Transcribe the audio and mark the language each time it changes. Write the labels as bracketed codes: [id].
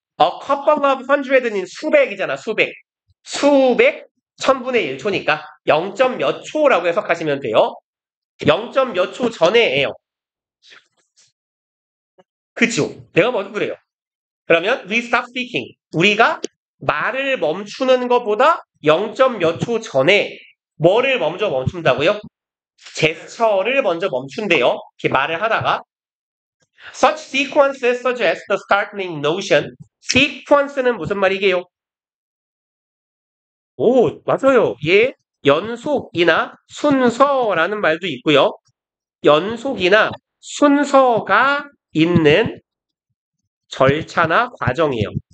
[en] A couple of hundred는 [ko] 수백이잖아, 수백. 1000분의 1초니까 0점 몇 초라고 해석하시면 돼요. 0점 몇 초 전에예요. 그쵸? 내가 먼저 그래요. 그러면 [en] we stop speaking. [ko] 우리가 말을 멈추는 것보다 0점 몇 초 전에 뭐를 먼저 멈춘다고요? 제스처를 먼저 멈춘대요. 이렇게 말을 하다가 [en] Such sequences suggest the startling notion. [ko] sequence는 무슨 말이게요? 오, 맞아요. 예, 연속이나 순서라는 말도 있고요. 연속이나 순서가 있는 절차나 과정이에요.